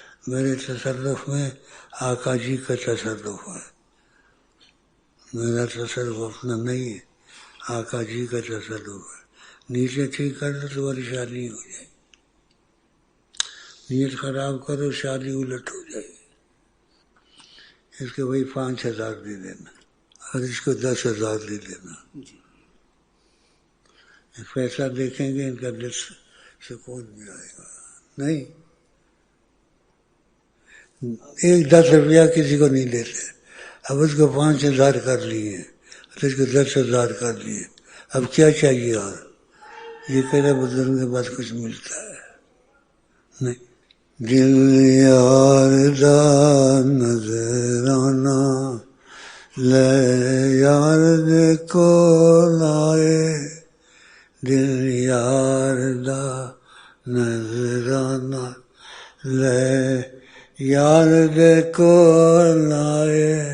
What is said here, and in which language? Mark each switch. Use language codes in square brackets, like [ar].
[ur] میرے تصرف میں آقا جی کا تصرف ہے، میرا تصرف اپنا نہیں ہے، آقا جی کا تصرف ہے. نیچے ٹھیک کر دو تمہاری شادی ہو جائے. نیت خراب کرو شادی الٹ ہو جائے گی. اس کو وہی 5,000 دے دینا اور اس کو 10,000 دے دینا. پیسہ دیکھیں گے ان کا دل سکون بھی آئے گا. نہیں 10 روپیہ کسی کو نہیں دیتے. اب اس کو 5,000 کر لیے اور اس کو 10,000 کر لیے. اب کیا چاہیے؟ اور یہ کہہ بزرگ کے بعد کچھ ملتا ہے نہیں. [pa] دل یار دا نظرانہ لے یار دے کو لائے. دل یار دا نظرانہ لے یار دے کو لائے.